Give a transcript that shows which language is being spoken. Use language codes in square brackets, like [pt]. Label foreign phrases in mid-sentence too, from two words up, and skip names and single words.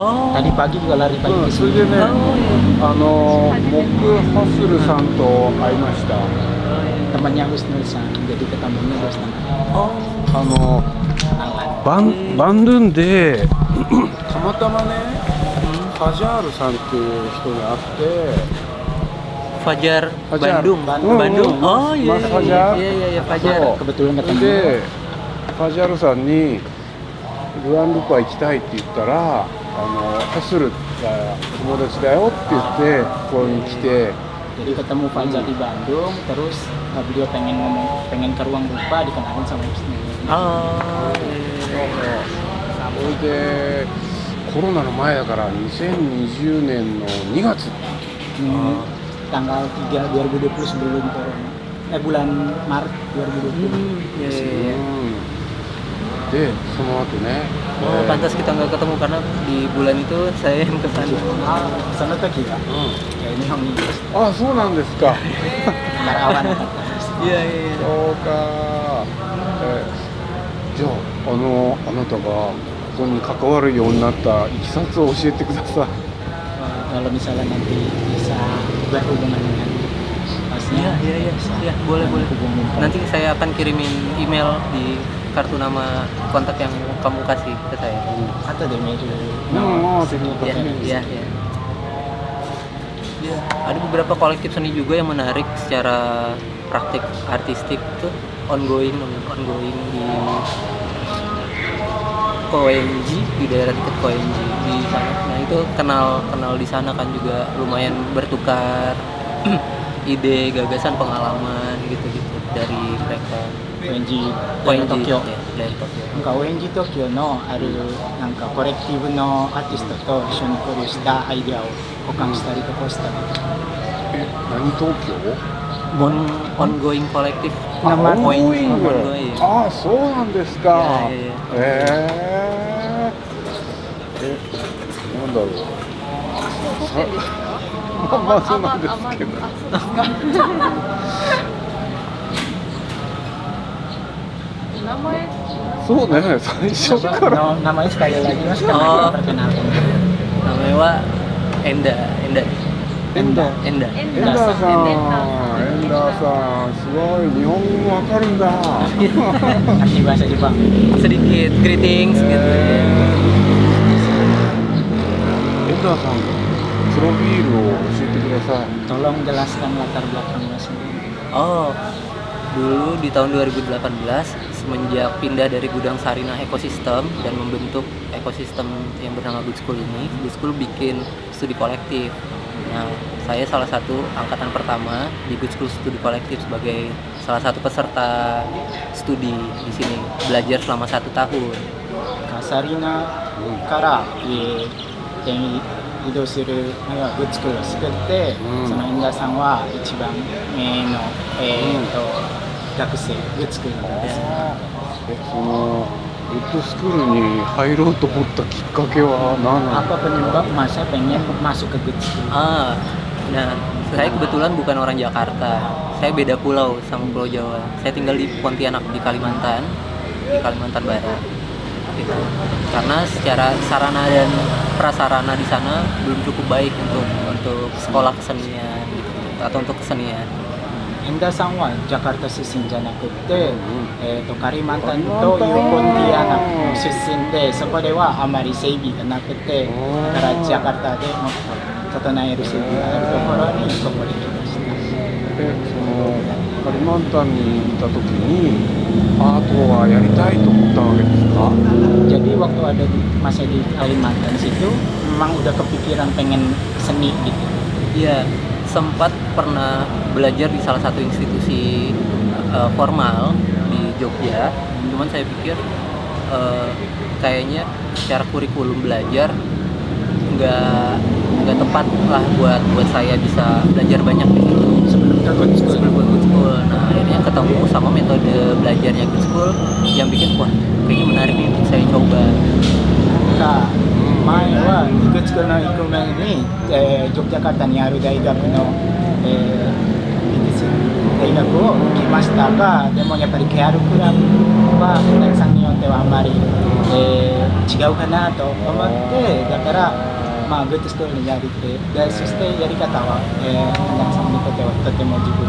[id] Tadi pagi juga lari pagi ke [ja] それ [id] sini. [ja] でね、僕ハッスルさんと会いました。 [id] Temannya Husnul San, jadi ketemunya terus namanya. [ja] バンドゥンでたまたまね、ファジャールさんっていう人に会って、 [id] Fajar Fajar. Bandung. Bandung. Oh iya. Mas Fajar. Iya Fajar. Kebetulan ketemu. [ja] でファジャールさんにグランドパ行きたいって言ったら、ハッスルが友達だよって言ってここに来て、 [id] Jadi ketemu Fajar di Bandung, terus beliau pengen ke ruang rupa dikenalin sama Husnul. Oh. [ja] それでコロナの前だから2020年の2月 [id] Tanggal 3 2020 sebelum corona. Bulan Maret 2020. [ja] でその後ね、 [id] Oh, pantas kita nggak ketemu karena di bulan itu saya yang kesana. [ja] その時が、日本にいましあ、そうなんですか。たから会わなかったです。 [id] Iya. [ja] そうか。じゃああなたがここに関わるようになったいきさつを教えてください。 [id] Kalau misalnya nanti bisa berhubungan dengan masnya, Iya, boleh. Nanti saya akan kirimin email di kartu nama kontak yang kamu kasih ke saya. atau di media. Iya. Ada beberapa kolektif seni juga yang menarik secara praktik artistik tuh ongoing di Koenji, di daerah dekat Koenji di sana. Nah itu kenal di sana kan juga lumayan bertukar ide, gagasan, pengalaman gitu-gitu dari mereka. ONG Koenji Tokyo. dari Tokyo. [ja] なんか ONG 東京のあるなんかコレクティブのアーティストと一緒に来るしたアイデアを保管したりとかしたりとか。何東京？ [id] Ongoing kolektif. Nama ongoing. [ja] ああ、そうなんですか。 [id] Iya. [ja] なんだろう。まあそうなんですけど。そうね、最初から。 [id] Namanya sekali lagi mas kan Oh. perkenalkan. Namanya wa Enda. [ja] エンダーさん、エンダーさん、すごい日本語わかるんだ。 [id] Ngerti bahasa Jepang. Sedikit greetings gitu. [ja] エンダーさん、プロフィールを教えてください。 [id] Tolong jelaskan latar belakang mas. Oh, dulu di tahun 2018 semenjak pindah dari gudang Sarinah Ekosistem dan membentuk ekosistem yang bernama Good School ini, Good School bikin studi kolektif. Nah, saya salah satu angkatan pertama di Good School Studi Kolektif sebagai salah satu peserta studi di sini, belajar selama 1 tahun. [ja] サリナから転移動するグッズクールを作って、その円田さんは一番目の、学生グッズクールの学生。そのグッドスクールに入ろうと思ったきっかけは何なの？ [id] Apa penyebab masa pengen masuk ke good school? Nah, saya kebetulan bukan orang Jakarta. Saya beda pulau sama Pulau Jawa. Saya tinggal di Pontianak di Kalimantan Barat. Gitu. Karena secara sarana dan prasarana di sana belum cukup baik untuk sekolah kesenian gitu, atau untuk kesenian. [ja] 円田さんはジャカルタ出身じゃなくて、カリマンタンというポンティアナの出身で、そこではあまり整備がなくて、だからジャカルタでもっと整える整備があるところにここで来ました。そのカリマンタンにいた時にアートはやりたいと思ったわけですか？ [id] Jadi waktu ada masa di Kalimantan situ, memang udah kepikiran pengen seni gitu. Iya, sempat pernah belajar di salah satu institusi formal di Jogja. Cuman saya pikir kayaknya secara kurikulum belajar nggak tepat lah buat saya bisa belajar banyak di situ sebelum Good School. Nah akhirnya ketemu sama metode belajarnya Good School yang bikin wah kayaknya menarik nih untuk saya coba. [ja] 前はグッズクールの行く前に、ジョグジャカルタにある大学の、大学を受けましたが、でもやっぱりケアルクラブは円田さんによっってはあまり、違うかなと思ってだからまあグッドスクールにやりてでそしてやり方は、皆さんにとってはとても自分